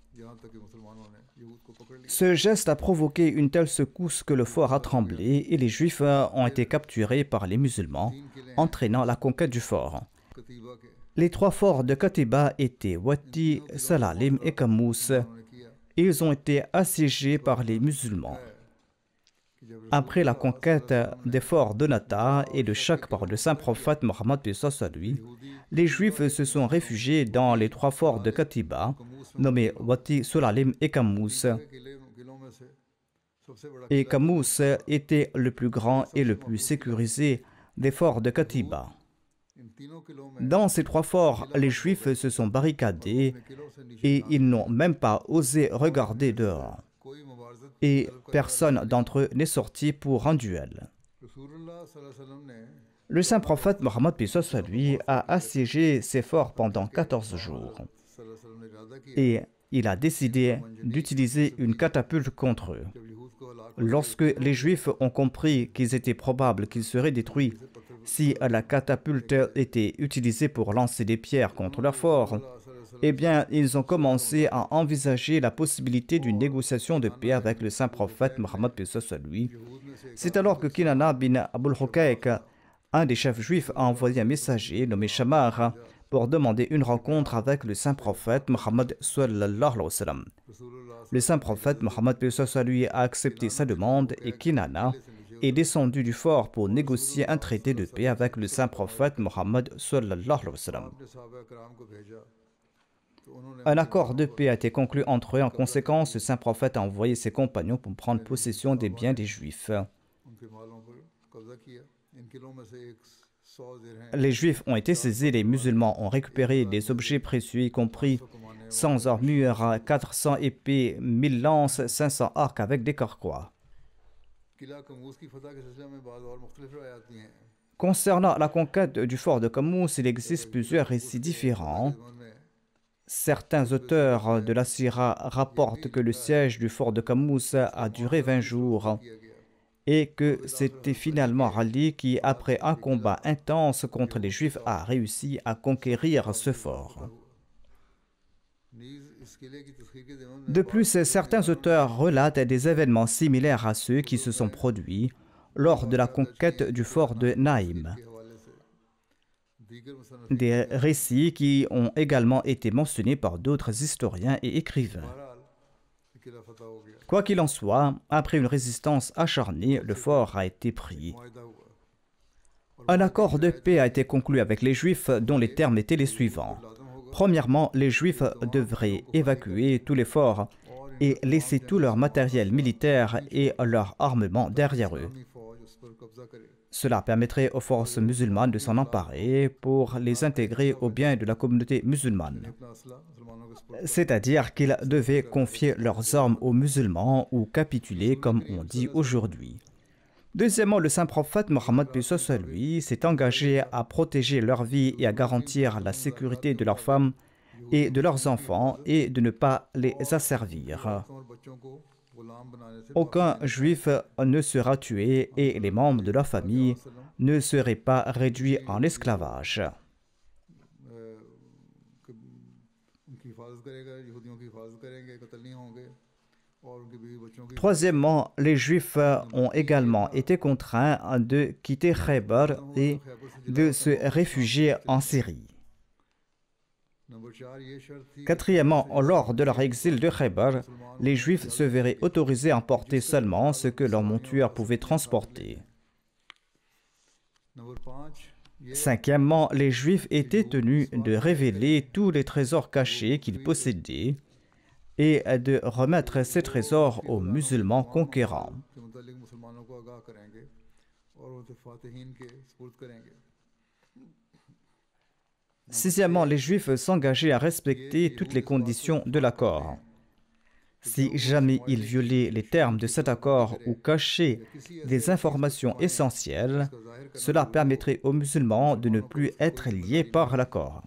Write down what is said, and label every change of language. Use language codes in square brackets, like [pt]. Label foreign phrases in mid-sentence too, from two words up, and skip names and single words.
[fr] Ce geste a provoqué une telle secousse que le fort a tremblé et les Juifs ont été capturés par les musulmans, entraînant la conquête du fort. [ur] کتیبہ کے [fr] Les trois forts de Katiba étaient Wati, Salalim et Kamous. [ur] انہوں نے کیا [fr] Ils ont été assiégés par les musulmans. [ur] کہ جب [fr] Après la conquête des forts de Nata et de Chak par le saint prophète Mohammed à lui, les Juifs se sont réfugiés dans les trois forts de Katiba, nommés Wati, Salalim et Kamous. [ur] قلعوں میں سے سب سے بڑا [fr] Et Kamous était le plus grand et le plus sécurisé des forts de Katiba. [ur] ان تینوں قلعوں میں [fr] Dans ces trois forts, les Juifs se sont barricadés [ur] قلعوں سے نیچے [fr] et ils n'ont même pas osé regarder dehors. [ur] کوئی مبارزت [fr] Et personne d'entre eux n'est sorti pour un duel. [ar] رسول الله صلى الله عليه وسلم [ur] ने [fr] Le saint prophète Mohammed lui a assiégé ces forts pendant 14 jours. [ar] صلى الله عليه وسلم [ur] نے ارادہ کیا [fr] Et il a décidé d'utiliser une catapulte contre eux. [ur] جب یہود کو ہلاک [fr] Lorsque les Juifs ont compris qu'il était probable qu'ils seraient détruits si la catapulte était utilisée pour lancer des pierres contre leur fort, eh bien, ils ont commencé à envisager la possibilité d'une négociation de paix avec le saint prophète Mohammed lui. C'est alors que Kinana bin Abul Hukayk, un des chefs juifs, a envoyé un messager nommé Shamar pour demander une rencontre avec le saint prophète Mohammed [ar] صلى الله عليه وسلم. [fr] Le saint prophète Mohammed lui a accepté sa demande et Kinana est descendu du fort pour négocier un traité de paix avec le saint prophète Mohammed [ar] صلى الله عليه وسلم. [ur] اپنے صحابہ کرام کو بھیجا تو انہوں نے [fr] Un accord de paix a été conclu entre eux. En conséquence, le saint prophète a envoyé ses compagnons pour prendre possession des biens des Juifs. [ur] ان کے مالوں پر قبضہ کیا ان قلعوں میں سے 100 درہم [fr] Les Juifs ont été saisis, les musulmans ont récupéré des objets précieux, y compris 100 armures, 400 épées, 1000 lances, 500 arcs avec des carquois. [ur] قلعہ قموص کی فتح کے سلسلے میں بعد اور مختلف روایات ہیں [fr] Concernant la conquête du fort de Kamous, il existe plusieurs récits différents. Certains auteurs de la Sira rapportent que le siège du fort de Kamous a duré 20 jours et que c'était finalement Ali qui, après un combat intense contre les Juifs, a réussi à conquérir ce fort. [ur] نیز اس قلعے کی تسخیر کے زمانے میں [fr] De plus, certains auteurs relatent des événements similaires à ceux qui se sont produits lors de la conquête du fort de Naïm. [ur] کے حوالے سے دیگر مصنفین [fr] Des récits qui ont également été mentionnés par d'autres historiens et écrivains. [ur] بہرحال یہ قلعہ فتح ہو گیا [fr] Quoi qu'il en soit, après une résistance acharnée, le fort a été pris. [ur] معاہدہ ہوا [fr] Un accord de paix a été conclu avec les Juifs dont les termes étaient les suivants. Premièrement, les Juifs devraient évacuer tous les forts et laisser tout leur matériel militaire et leur armement derrière eux. [ur] اپنی فوج اس پر قبضہ کرے [fr] Cela permettrait aux forces musulmanes de s'en emparer pour les intégrer au bien de la communauté musulmane. [ur] اپنا اسلحہ مسلمانوں کے سپرد [fr] C'est-à-dire qu'ils devaient confier leurs armes aux musulmans ou capituler comme on dit aujourd'hui. Deuxièmement, le saint prophète Mohammed lui s'est engagé à protéger leur vie et à garantir la sécurité de leurs femmes et de leurs enfants et de ne pas les asservir. [ur] اور بچوں کو غلام بنانے سے [fr] Aucun juif ne sera tué et les membres de leur famille ne seraient pas réduits en esclavage. [ur] ان کی حفاظت کرے گا یہودیوں کی حفاظت کریں گے قتل نہیں ہوں گے اور ان کے بیوی بچوں کی [fr] Troisièmement, les Juifs ont également été contraints de quitter Khaybar et de se réfugier en Syrie. [ur] نمبر 4 یہ شرط تھی [fr] Quatrièmement, lors de leur exil de Khaybar, les Juifs se verraient autorisés à emporter seulement ce que leur monture pouvait transporter. [ur] نمبر 5 یہ [fr] Cinquièmement, les Juifs étaient tenus de révéler tous les trésors cachés qu'ils possédaient et de remettre ces trésors aux musulmans conquérants. [ur] کے متعلق مسلمانوں کو آگاہ کریں گے اور ان کے فاتحین کے سپرد کریں گے [fr] Sixièmement, les Juifs s'engageaient à respecter toutes les conditions de l'accord. Si jamais ils violaient les termes de cet accord ou cachaient des informations essentielles, cela permettrait aux musulmans de ne plus être liés par l'accord.